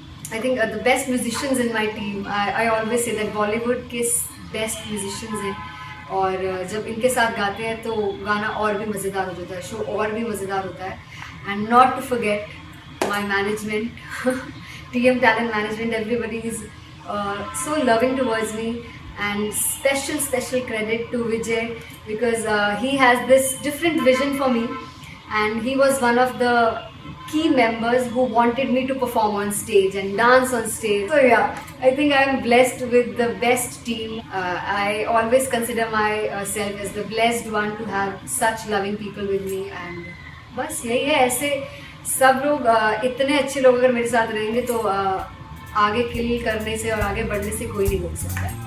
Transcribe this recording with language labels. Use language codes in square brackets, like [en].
[en] I think the best musicians in my team, I always say that [hi] Bollywood के [en] best musicians [hi] हैं और जब इनके साथ गाते हैं तो गाना और भी मज़ेदार हो जाता है, शो और भी मज़ेदार होता है. [en] And not to forget my management, TM Talent Management, everybody is so loving towards me. And special credit to Vijay because he has this different vision for me and he was one of the key members who wanted me to perform on stage and dance on stage. So yeah, I think I'm blessed with the best team. I always consider myself as the blessed one to have such loving people with me and [hi] बस यही है. ऐसे सब लोग इतने अच्छे लोग अगर मेरे साथ रहेंगे तो आगे किल करने से और आगे बढ़ने से कोई नहीं रोक सकता.